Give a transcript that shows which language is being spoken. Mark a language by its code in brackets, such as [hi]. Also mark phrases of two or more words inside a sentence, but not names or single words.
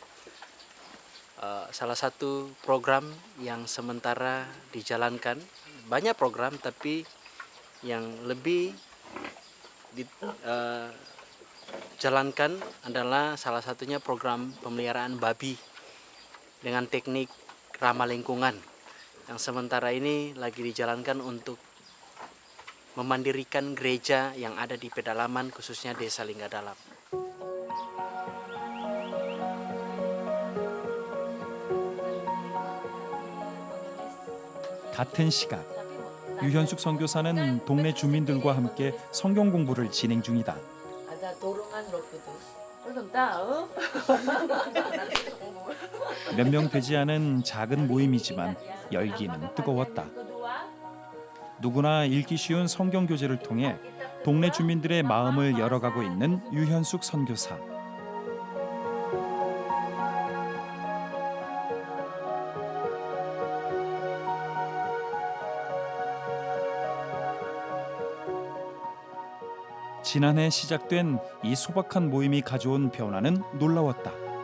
[id] Salah satu program yang sementara dijalankan, banyak program tapi yang lebih dijalankan adalah salah satunya program pemeliharaan babi dengan teknik ramah lingkungan yang sementara ini lagi dijalankan untuk memandirikan gereja yang ada di pedalaman khususnya Desa Lingga Dalam. [ko] 같은 시각 유현숙 선교사는 동네 주민들과 함께 성경 공부를 진행 중이다. [id] Ada dorongan Roh Kudus. Belum tahu. [ko] 몇 명 되지 않은 작은 모임이지만 열기는 뜨거웠다. 누구나 읽기 쉬운 성경 교재를 통해 동네 주민들의 마음을 열어가고 있는 유현숙 선교사. 지난해 시작된 이 소박한 모임이 가져온 변화는 놀라웠다.